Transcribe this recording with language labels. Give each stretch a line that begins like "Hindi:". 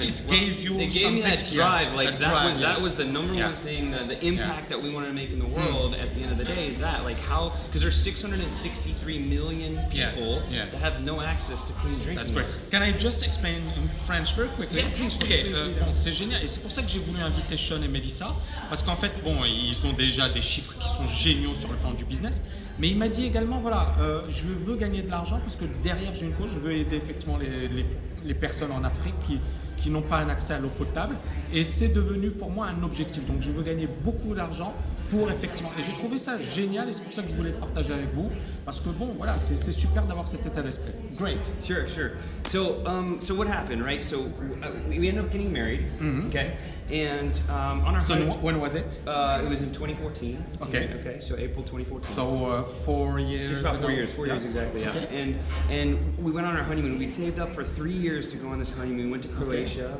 English: But it gave you It gave me that drive. Like, that was the number one thing, the impact that we wanted to make in the world at the end of the day is that, like, how, because there's 663 million people that have no access to clean drinking water. That's great. Can I just explain in French very quickly? Yeah, please.
French: Bon, c'est génial. Et c'est pour ça que j'ai voulu inviter Sean et Melissa, parce qu'en fait, bon, ils ont déjà des chiffres qui sont géniaux sur le plan du business, mais il m'a dit également, voilà, je veux gagner de l'argent parce que derrière j'ai une cause, je veux aider effectivement les personnes en Afrique qui n'ont pas un accès à l'eau potable, et c'est devenu pour moi un objectif. Donc je veux gagner beaucoup d'argent pour effectivement, et j'ai trouvé ça génial, et c'est pour ça que je voulais le partager avec vous, parce que bon, voilà, c'est super d'avoir cet état d'esprit.
English: Great. Sure. So what happened, right? So we ended up getting married, okay? And on our when was it? It was in 2014. Okay. So April 2014. So 4 years. Just about 4 ago. years. 4 years exactly. Yeah. Okay. And we went on our honeymoon. We saved up for 3 years to go on this honeymoon. We went to Croatia.